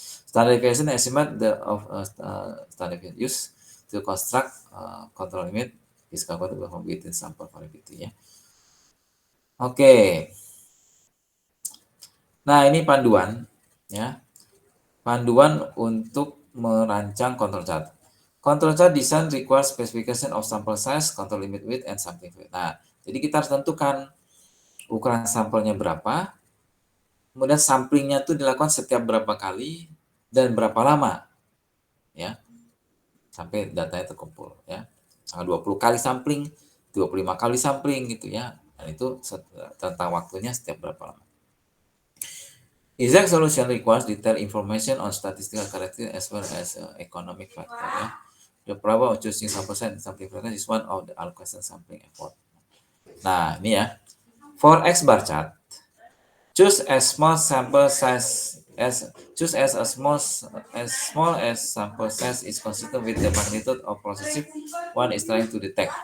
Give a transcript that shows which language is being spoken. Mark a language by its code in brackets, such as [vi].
[en] Standard deviation estimate standard deviation used to construct control limit is calculated within sample variability. Ya. Oke. [id] Nah, ini panduan ya. Panduan untuk merancang control chart. [en] Control chart design requires specification of sample size, control limit width, and sampling weight. [id] Nah, jadi kita harus tentukan ukuran sampelnya berapa, kemudian samplingnya itu dilakukan setiap berapa kali dan berapa lama, ya, sampai datanya terkumpul, ya. 20 kali sampling, 25 kali sampling gitu ya. Dan itu tentang waktunya setiap berapa lama. [en] Exact solution requires detailed information on statistical characteristics as well as economic factor. Ya. The problem of choosing sample size and sampling frequency is one of the allocation sampling effort. [id] Nah, ini ya. [en] For X bar chart, choose as small sample size as small as sample size is consistent with the magnitude of process one is trying to detect.